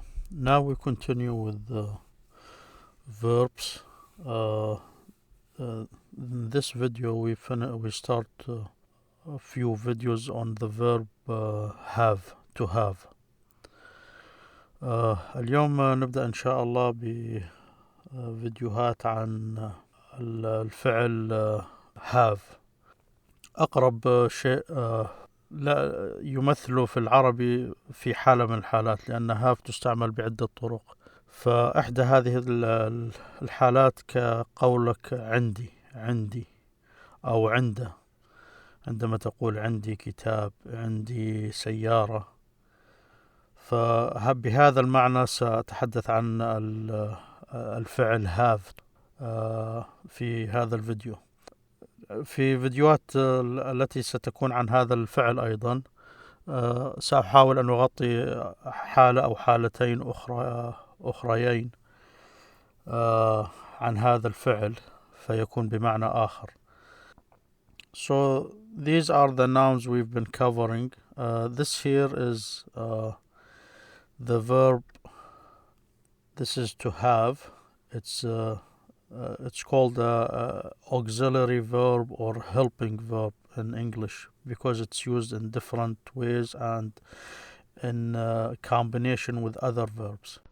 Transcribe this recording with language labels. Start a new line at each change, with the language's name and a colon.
English: Now we continue with the verbs. In this video we start a few videos on the verb have, to have.
Arabic: اليوم نبدأ إن شاء الله بفيديوهات عن الفعل have. أقرب شيء لا يمثله في العربي في حالة من الحالات، لأن have تستعمل بعدة طرق. فإحدى هذه الحالات كقولك عندي أو عنده، عندما تقول عندي كتاب، عندي سيارة. فبهذا المعنى سأتحدث عن الفعل have في هذا الفيديو. في فيديوهات التي ستكون عن هذا الفعل أيضا سأحاول أن أغطي حالة أو حالتين أخريين عن هذا الفعل فيكون بمعنى آخر.
English: So these are the nouns we've been covering. This here is the verb. This is to have. It's called auxiliary verb or helping verb in English because it's used in different ways and in combination with other verbs.